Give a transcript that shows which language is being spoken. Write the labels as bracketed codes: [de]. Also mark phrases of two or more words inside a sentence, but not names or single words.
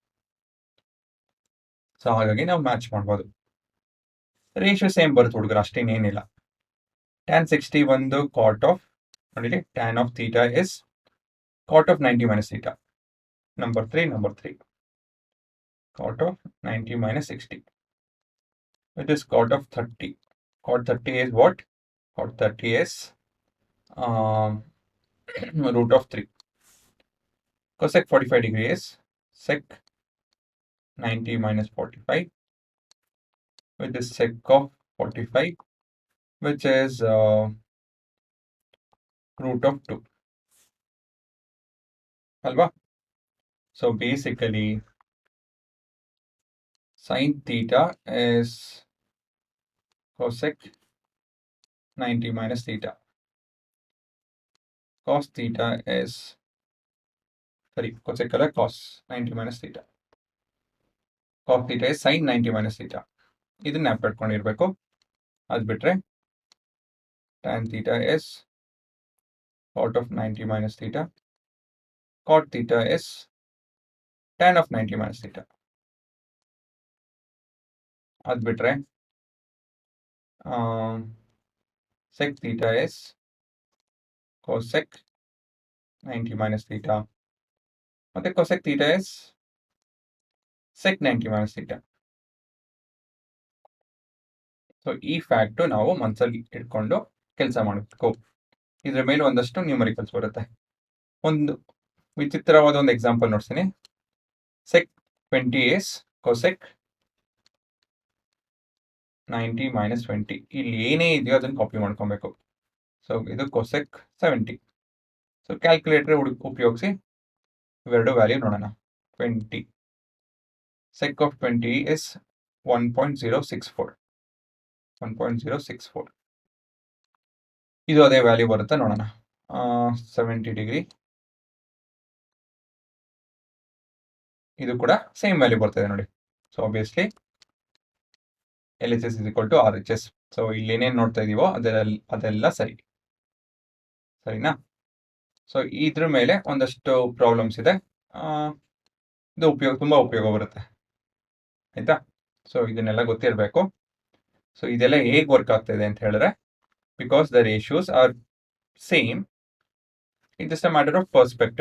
[kn] ಸೊ ಹಾಗಾಗಿ ನಾವು ಮ್ಯಾಚ್ ಮಾಡ್ಬೋದು. [en] ratio same [kn] ಬರುತ್ತೆ ಹುಡುಗರು, ಅಷ್ಟೇನೇನಿಲ್ಲ. [en] tan 60 ಒಂದು cot of, ನೋಡಿ tan of theta is cot of 90 minus theta. number 3 cot of 90 minus 60 which is cot of 30. Cot 30 is what? Cot 30 is root of 3. Cosec 45 degree is sec 90 minus 45, which is sec of 45, which is root of 2. Alva? So basically, sin theta is cosec 90 minus theta. Cos theta is, cosec ಅಲ್ಲ cos 90 minus theta. Cos theta is sin 90 minus theta. [kn] ಇದನ್ನ ನೆನಪಿಟ್ಕೊಂಡಿರ್ಬೇಕು. ಅದು ಬಿಟ್ರೆ [en] tan theta is cot of 90 minus theta. Cot theta is tan of 90 minus theta. [kn] ಅದು ಬಿಟ್ರೆ [en] sec theta is cosec 90 minus theta. ಮತ್ತೆ cosec theta is sec 90 minus theta. [kn] ಸೊ ಈ ಫ್ಯಾಕ್ಟ್ ನಾವು ಮನಸ್ಸಲ್ಲಿ ಇಟ್ಕೊಂಡು ಕೆಲಸ ಮಾಡಬೇಕು. ಇದ್ರ ಮೇಲೆ ಒಂದಷ್ಟು ನ್ಯೂಮರಿಕಲ್ಸ್ ಬರುತ್ತೆ. ಒಂದು ವಿಚಿತ್ರವಾದ ಒಂದು ಎಕ್ಸಾಂಪಲ್ ನೋಡ್ತೀನಿ. [en] sec 20 is cosec 90 minus 20. [kn] ಇಲ್ಲಿ ಏನೇ ಇದೆಯೋ ಅದನ್ನು ಕಾಪಿ ಮಾಡ್ಕೊಬೇಕು. ಸೊ ಇದು cosec 70. ಸೊ ಕ್ಯಾಲ್ಕುಲೇಟರ್ ಉಪಯೋಗಿಸಿ ಇವೆರಡು ವ್ಯಾಲ್ಯೂ ನೋಡೋಣ. [en] 20 sec of 20 is 1.064. 1.064. [kn] ಇದು ಅದೇ ವ್ಯಾಲ್ಯೂ ಬರುತ್ತೆ ನೋಡೋಣ. 70 ಡಿಗ್ರಿ. ಇದು ಕೂಡ [en] same value [kn] ಬರ್ತದೆ ನೋಡಿ. [en] so obviously LHS is equal to RHS. [kn] ಸೊ ಇಲ್ಲಿ ಏನೇನು ನೋಡ್ತಾ ಇದೀವೋ ಅದೆಲ್ಲ ಸರಿನಾ? ಸೊ ಇದ್ರ ಮೇಲೆ ಒಂದಷ್ಟು ಪ್ರಾಬ್ಲಮ್ಸ್ ಇದೆ. ಇದು ತುಂಬಾ ಉಪಯೋಗ ಬರುತ್ತೆ, ಆಯ್ತಾ? ಸೊ ಇದನ್ನೆಲ್ಲ ಗೊತ್ತಿರಬೇಕು. ಸೊ ಇದೆಲ್ಲ ಹೇಗೆ ವರ್ಕ್ ಆಗ್ತಾ ಇದೆ ಅಂತ ಹೇಳಿದ್ರೆ, [en] because the ratios are same, it just a matter of perspective.